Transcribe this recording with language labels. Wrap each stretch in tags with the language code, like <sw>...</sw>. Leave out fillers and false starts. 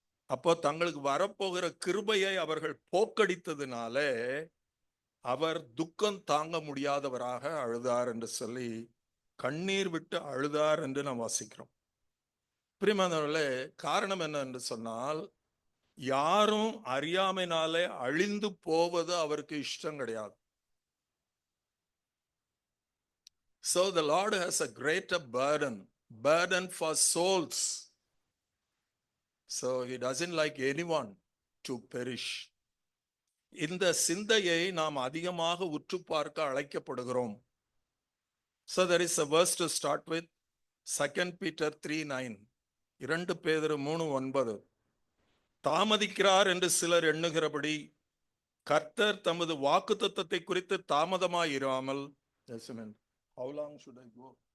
<ta>அப்போ தங்களுக்கு வரப்போகிற கிருபையை அவர்கள் போக்கடித்ததினாலே அவர் துக்கம் தாங்க முடியாதவராக அழுதார் என்று சொல்லி கண்ணீர் விட்டு அழுதார் என்று நாம் வாசிக்கிறோம். பிரியமானவர்களே, காரணம் என்ன என்று சொன்னால், யாரும் அறியாமைனாலே அழிந்து போவது அவருக்கு இஷ்டம் கிடையாது.</ta> <en>So the Lord has a greater burden for souls. So he doesn't like anyone to perish.</en> <ta>இந்த சிந்தையை நாம் அதிகமாக உற்று பார்க்க அழைக்கப்படுகிறோம்.</ta> <en>So there is a verse to start with, 2 Peter 3:9.</en> <ta>2 பேதுரு 3:9. தாமதிக்கிறார் என்று சிலர் எண்ணுகிறபடி கர்த்தர் தமது வாக்குத்தத்தத்தை குறித்து தாமதமாயிராமல்,</ta> <en>how long should I go?</en>